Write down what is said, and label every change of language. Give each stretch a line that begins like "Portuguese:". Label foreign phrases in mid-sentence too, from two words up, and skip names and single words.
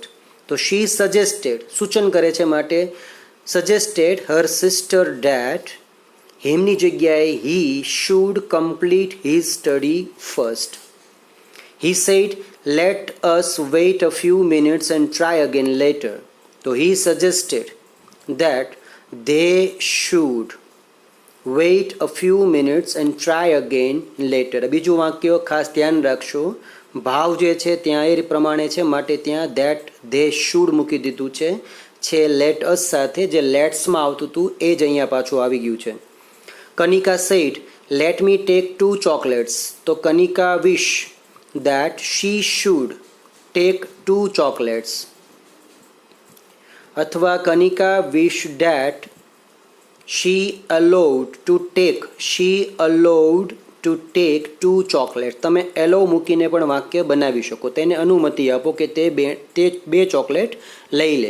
English: તો she suggested
Gujarati: સૂચન કરે છે માટે
English: suggested her sister that હિમની જગ્યાએ he should complete his study first. He said let us wait a few minutes and try again later. તો he suggested that they should wait a few minutes and try again later.
Gujarati: બીજું વાક્ય ખાસ ધ્યાન રાખશો, ભાવ જે છે ત્યાં એ પ્રમાણે છે માટે ત્યાં
English: that they should
Gujarati: મૂકી દીધું છે
English: let us
Gujarati: સાથે. જે લેટ્સમાં આવતું હતું એ જ અહીંયા પાછું આવી ગયું છે.
English: કનિકા said let me take 2 chocolates. તો કનિકા વિશ that she should take 2 chocolates. અથવા કનિકા wish that she allowed to take 2 chocolate.
Gujarati: તમે એલો મૂકીને પણ વાક્ય બનાવી શકો, તેને અનુમતિ આપો કે તે બે ચોકલેટ લઈ લે.